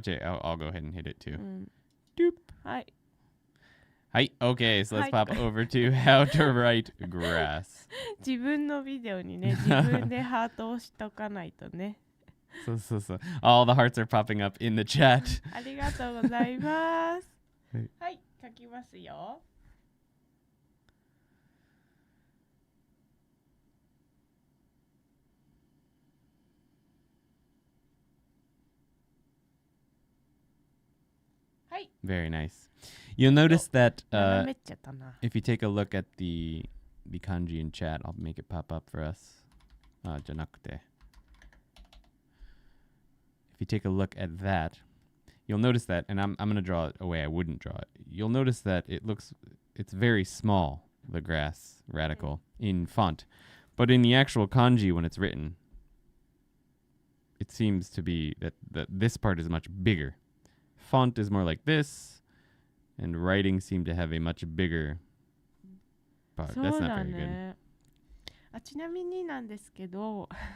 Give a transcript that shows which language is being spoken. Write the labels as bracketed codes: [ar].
[en] Okay, I'll go ahead and hit it too. Doop. [ja] はい。 [en] Hi. Okay, so let's pop over to how to write grass. [ja] 自分のビデオにね、自分でハートを押しとかないとね。 [en] So. All the hearts are popping up in the chat. [ja] ありがとうございます。はい、書きますよ。 [en] Very nice. You'll notice that if you take a look at the kanji in chat, I'll make it pop up for us. [ja] じゃなくて. [en] If you take a look at that, you'll notice that, and I'm going to draw it a way I wouldn't draw it. You'll notice that it's very small, the grass radical, in font. But in the actual kanji, when it's written, it seems to be that this part is much bigger. Font is more like this, and writing seem to have a much bigger part. That's not very good. [ja] ちなみになんですけど、